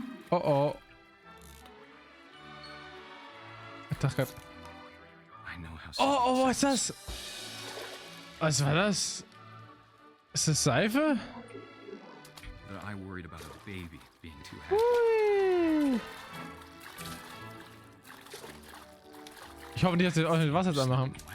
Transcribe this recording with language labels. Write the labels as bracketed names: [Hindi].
[German] Oh oh. Ich dachte grad. Oh, was ist das? Was war das? Ist das Seife? [English] That I worried about a baby being too happy. Hui. [German] Ich hoffe nicht, dass wir auch mit Wasser dran machen.